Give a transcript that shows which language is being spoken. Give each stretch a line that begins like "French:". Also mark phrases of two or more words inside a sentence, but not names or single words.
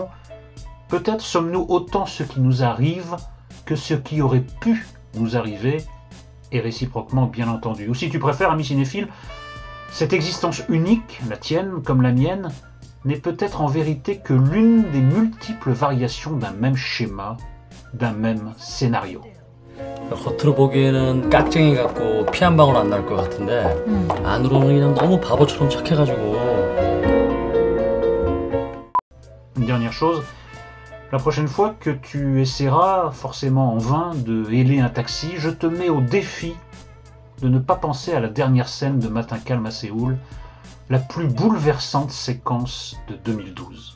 French: Peut-être sommes-nous autant ce qui nous arrive que ce qui aurait pu nous arriver, et réciproquement bien entendu. Ou si tu préfères, ami cinéphile, cette existence unique, la tienne comme la mienne, n'est peut-être en vérité que l'une des multiples variations d'un même schéma, d'un même scénario.
Korean: 겉으로 보기에는 깍쟁이 같고 피 한 방울 안 날 것 같은데 안으로는 그냥 너무 바보처럼 착해가지고.
French: Une dernière chose, la prochaine fois que tu essaieras, forcément en vain, de héler un taxi, je te mets au défi de ne pas penser à la dernière scène de Matin calme à Séoul, la plus bouleversante séquence de 2012.